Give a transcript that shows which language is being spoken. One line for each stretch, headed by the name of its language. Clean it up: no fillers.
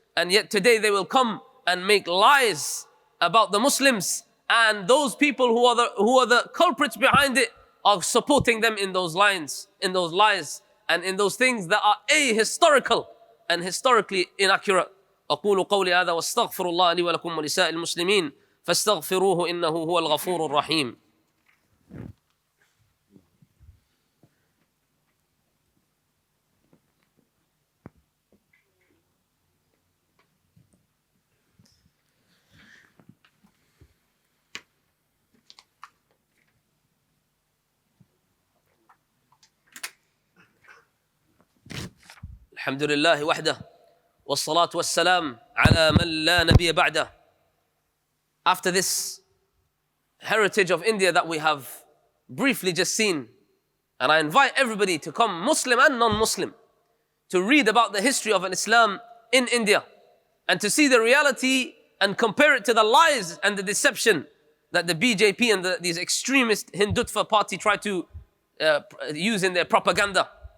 English: And yet today they will come and make lies about the Muslims, and those people who are the culprits behind it are supporting them in those lies, and in those things that are ahistorical and historically inaccurate.
Arabic: أقول قولي هذا واستغفر الله لي ولكم ولسائر المسلمين فاستغفروه إنه هو الغفور الرحيم. الحمد لله وحده والصلاة والسلام على من لا نبي بعده.
English: After this heritage of India that we have briefly just seen, and I invite everybody to come, Muslim and non-Muslim, to read about the history of Islam in India and to see the reality and compare it to the lies and the deception that the BJP and these extremist Hindutva party try to use in their propaganda.